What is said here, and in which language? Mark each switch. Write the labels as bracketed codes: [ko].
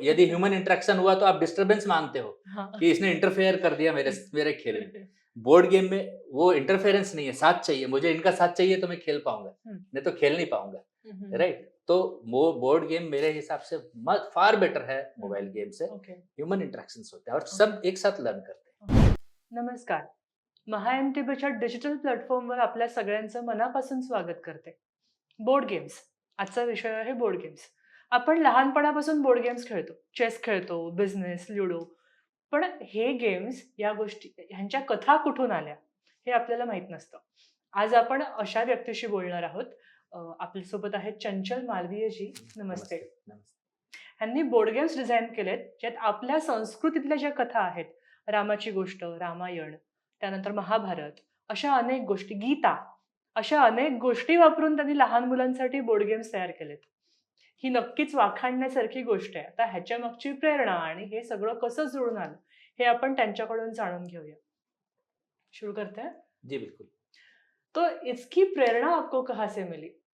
[hi] यदि human interaction हुआ तो आप डिस्टर्बेंस मानते हो। हाँ। कि इसने इंटरफेयर कर दिया मेरे खेल में। बोर्ड गेम में वो इंटरफेरेंस नहीं है, साथ चाहिए, मुझे इनका साथ चाहिए तो मैं खेल पाऊंगा, नहीं तो खेल नहीं पाऊंगा। राइट। तो वो बोर्ड गेम मेरे हिसाब से फार बेटर है मोबाइल गेम से। ह्यूमन इंटरेक्शंस होते हैं और सब एक साथ लर्न करते हैं। [mr] नमस्कार. महाएमटीबीच्या डिजिटल प्लॅटफॉर्मवर आपल्या सगळ्यांचं मनापासून स्वागत करते. Board games. आजचा विषय आहे बोर्ड गेम्स. आपण लहानपणापासून बोर्ड गेम्स खेळतो. चेस खेळतो, बिझनेस, लुडो. पण हे गेम्स या गोष्टी ह्यांच्या कथा कुठून आल्या हे आपल्याला माहित नसतं. आज आपण अशा व्यक्तीशी बोलणार आहोत. आपल्यासोबत आहेत चंचल मालवीयजी. नमस्ते. ह्यांनी बोर्ड गेम्स डिझाइन केलेत, ज्यात आपल्या संस्कृतीतल्या ज्या कथा आहेत, रामाची गोष्ट, रामायण, त्यानंतर महाभारत, अशा अनेक गोष्टी, गीता, अशा अनेक गोष्टी वापरून त्यांनी लहान मुलांसाठी बोर्ड गेम्स तयार केलेत. ही नक्कीच वाखाणण्यासारखी गोष्ट आहे. आता ह्याच्या मागची प्रेरणा आणि हे सगळं कसं जुळून आलं, हे आपण त्यांच्याकडून जाणून घेऊया. [hi] शुरू करते हैं? जी बिल्कुल। तो इसकी प्रेरणा आपको कहाँ से मिली?